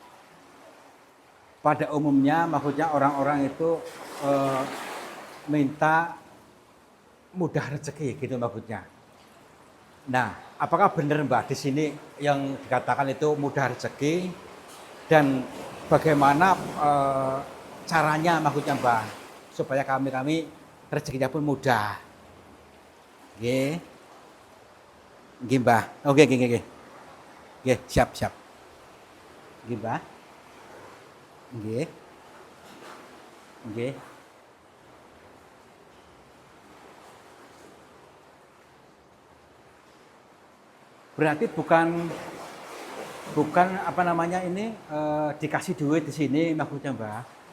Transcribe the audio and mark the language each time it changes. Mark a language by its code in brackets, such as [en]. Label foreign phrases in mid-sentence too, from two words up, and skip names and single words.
[id] Pada umumnya maksudnya orang-orang itu minta mudah rezeki gitu maksudnya. Nah, apakah benar, Mbak, di sini yang dikatakan itu mudah rezeki dan bagaimana caranya maksudnya, Mbak, supaya kami rezekinya pun mudah. [jv] Nggih. Nggih, Mbak. Oke, nggih. Nggih, siap. Nggih, Mbak. Nggih. [id] Berarti bukan apa namanya ini dikasih duit di sini maksudnya, Mbak.